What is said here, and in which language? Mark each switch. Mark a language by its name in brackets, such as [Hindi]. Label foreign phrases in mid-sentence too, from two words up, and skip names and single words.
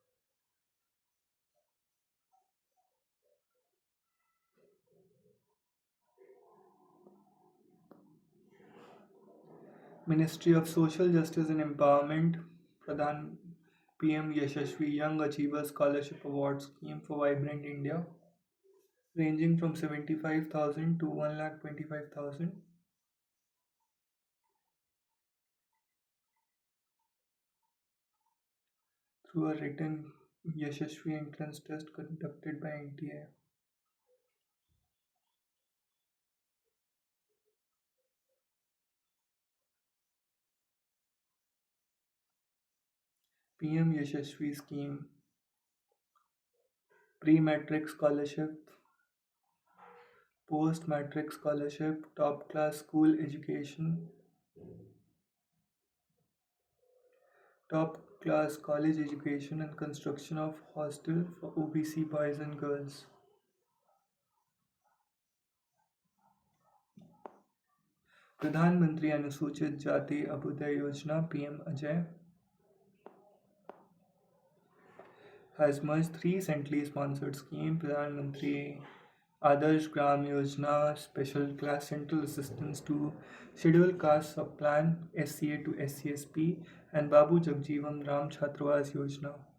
[English] Ministry of Social Justice and Empowerment, Pradhan PM Yashashvi Young Achiever Scholarship Award Scheme for Vibrant India, ranging from 75,000 to 1,25,000 through a written Yashashvi entrance test conducted by NTA. PM Yashashvi Scheme, Pre-Matric Scholarship, Post-Matric Scholarship, Top Class School Education, Top Class College Education and Construction of Hostel for OBC Boys and Girls. प्रधानमंत्री अनुसूचित जाति अभ्युदय योजना PM Ajay has merged three centrally sponsored schemes: Pradhan Mantri Adarsh Gram Yojana, Special Class Central Assistance to Scheduled Caste Subplan SCA to SCSP, and Babu Jagjeevan Ram Chhatravas Yojana.